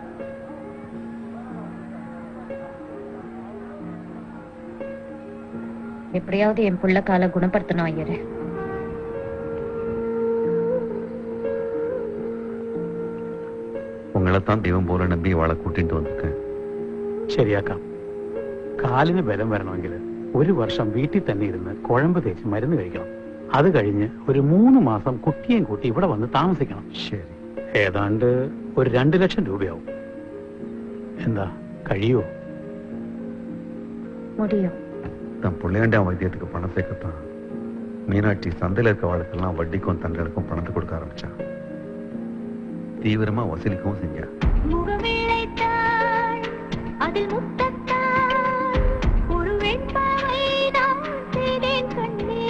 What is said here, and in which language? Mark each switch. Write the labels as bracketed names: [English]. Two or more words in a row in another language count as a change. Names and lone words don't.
[Tamil] எப்படியாவது என் புள்ள காலை குணப்படுத்தணும் ஐயரே. உங்களைத்தான் தெய்வம் போல நம்பி வாழை கூட்டிட்டு வந்திருக்கேன். [Malayalam] ശരിയാക്കാം. കാലിന് ബലം വരണമെങ്കിൽ ഒരു വർഷം വീട്ടിൽ തന്നെ ഇരുന്ന് കുഴമ്പ് തേച്ച് മരുന്ന് കഴിക്കണം. അത് കഴിഞ്ഞ് ഒരു 3 മാസം കുട്ടിയെയും കൂട്ടി ഇവിടെ വന്ന് താമസിക്കണം. ശരി. ഏതാണ്ട് ഒരു 2 ലക്ഷം രൂപയാവും. എന്താ കഴിയുമോ? [Tamil] முடியும். தன் பிள்ளையாண்டா வைத்தியத்துக்கு பணம் சேர்க்கத்தான் மீனாட்சி சந்தையில் இருக்க வாழ்க்கெல்லாம் வட்டிக்கும் தங்களுக்கும் பணத்தை கொடுக்க ஆரம்பிச்சா. தீவிரமா வசூலிக்கவும் செஞ்சா. முகவேளைத்தாள் அதில் முத்தத்தாள் ஒரு வெண்பாவை நான் செய்தேன் கண்ணே.